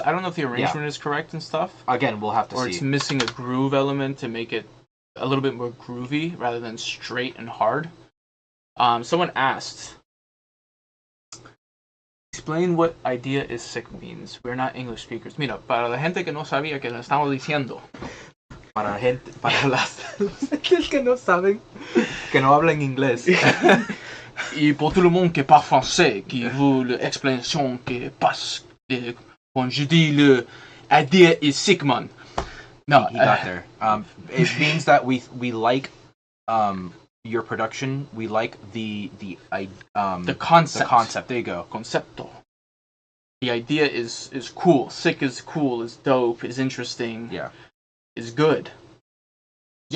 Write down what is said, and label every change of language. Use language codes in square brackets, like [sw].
[en] I don't know if the arrangement is correct and stuff. Again, we'll have to Or see. it's missing a groove element to make it a little bit more groovy rather than straight and hard. Someone asked, explain what idea is sick means. We're not English speakers. [es] Mira, para la gente que no sabía que lo estamos diciendo. Para la gente, para las gentes que no saben, que no hablan inglés. [fr] Et pour tout le monde qui parle français, qui veut l'explication que passe quand je dis le [en] idea is sick man. No, He got there. It means that we like your production. We like the concept. The concept. There you go. Concepto. The idea is cool. Sick is cool, is dope, is interesting, Yeah. is good. It's